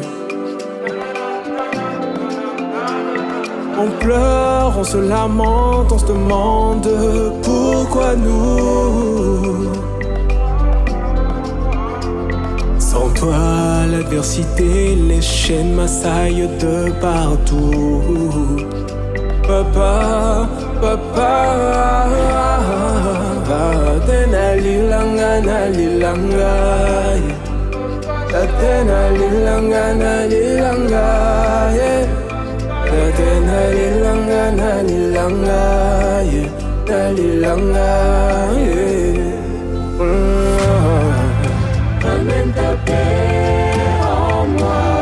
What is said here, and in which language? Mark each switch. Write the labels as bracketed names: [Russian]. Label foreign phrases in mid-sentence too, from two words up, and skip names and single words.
[French] On pleure, on se lamente, on se demande pourquoi nous. Sans toi, l'adversité, les chaînes m'assaillent de partout. Papa, papa, [Lingala] tena lilanga na lilanga, tena lilanga na lilanga, tena lilanga na lilanga, na lilanga. [French] Amène ta paix en moi.